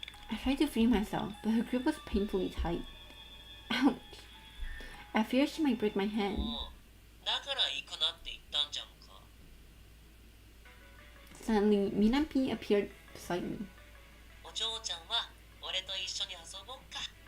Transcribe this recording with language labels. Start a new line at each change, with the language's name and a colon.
English: I tried to free myself, but her grip was painfully tight. Ouch! I feared she might break my hand.
Japanese: だから行くなって言ったんじゃんか。
English: Suddenly, Minami appeared beside me.
Japanese: お嬢ちゃんは俺と一緒に遊ぼうか。